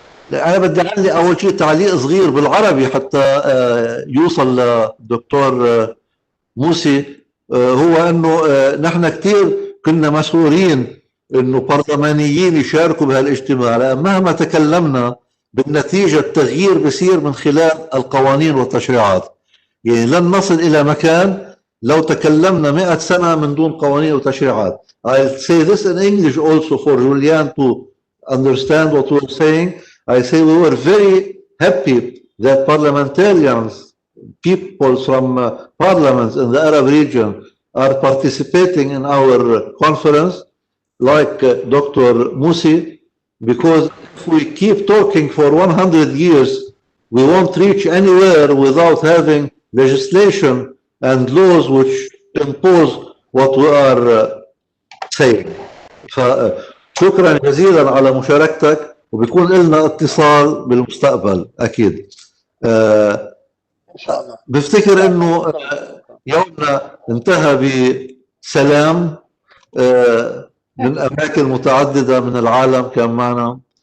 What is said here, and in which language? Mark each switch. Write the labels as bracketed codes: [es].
[ar] لا أنا بدي أعلق أول شيء تعليق صغير بالعربي حتى يوصل للدكتور موسي، هو أنه نحن كثير كنا مسرورين أنه برلمانيين يشاركوا بهالاجتماع، لأن مهما تكلمنا بالنتيجة التغيير بصير من خلال القوانين والتشريعات. يعني لن نصل إلى مكان لو تكلمنا 100 سنة من دون قوانين وتشريعات. [en] I'll say this in English also for Julian to understand what we're saying. I say we were very happy that parliamentarians, people from parliaments in the Arab region are participating in our conference, like Dr. Musi, because if we keep talking for 100 years, we won't reach anywhere without having legislation and laws which impose what we are saying. [ar] فشكرا جزيلا على مشاركتك، وبيكون لنا اتصال بالمستقبل أكيد. بفتكر إنه يومنا انتهى بسلام من أماكن متعددة من العالم كان معنا.